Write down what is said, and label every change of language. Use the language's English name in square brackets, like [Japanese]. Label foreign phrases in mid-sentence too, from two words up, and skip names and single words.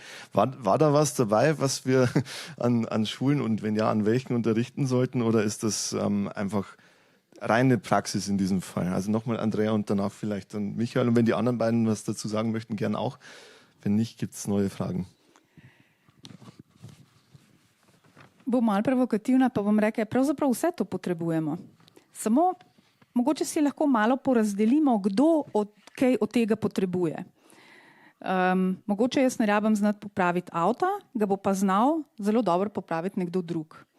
[German] War da was dabei, was wir an Schulen und wenn ja, an welchen unterrichten sollten? Oder ist das einfach reine Praxis in diesem Fall? Also nochmal Andrea und danach vielleicht dann Michael. Und wenn die anderen beiden was dazu sagen möchten, gern auch. Wenn nicht, gibt es neue Fragen. [Slovenian] Bom malo provokativna, pa bom rekla, pravzaprav vse to potrebujemo. Samo mogoče si lahko malo porazdelimo, kdo kaj od tega potrebuje. Mogoče jaz ne rabim znati popraviti avta, ga bo pa znal zelo dobro popraviti nekdo drug.